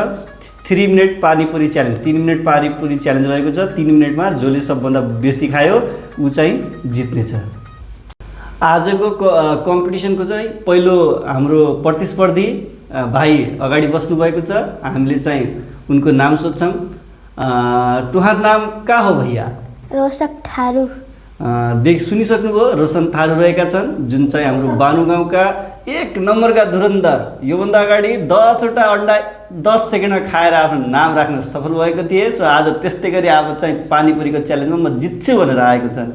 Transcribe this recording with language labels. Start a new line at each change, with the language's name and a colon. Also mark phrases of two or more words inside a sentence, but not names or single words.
Nepali: 3 मिनट पानीपुरी च्यालेन्ज 3 मिनट पानीपुरी च्यालेन्ज रहेको छ। 3 मिनटमा जसले सबभन्दा बेसी खायो ऊ चाहिँ जित्नेछ। आजको कम्पिटिसनको चाहिँ पहिलो हाम्रो प्रतिस्पर्धी भाइ अगाडि बस्नु भएको छ। हामीले चाहिँ उनको नाम सोध्छौँ।
Dangaura Tharu: तुहार नाम का हो भैया? रोशक थारू।
Nepali: सुनिसक्नुभयो रोशन थारू रहेका छन् जुन चाहिँ हाम्रो बानु गाउँका 1 नम्बरका धुरन्धर। योभन्दा अगाडि 10वटा अन्डा 10 सेकेन्डमा खाएर आफ्नो नाम राख्न सफल भएको थिए। सो आज त्यस्तै गरी अब चाहिँ पानीपुरीको च्यालेन्जमा म जित्छु भनेर आएको छन्।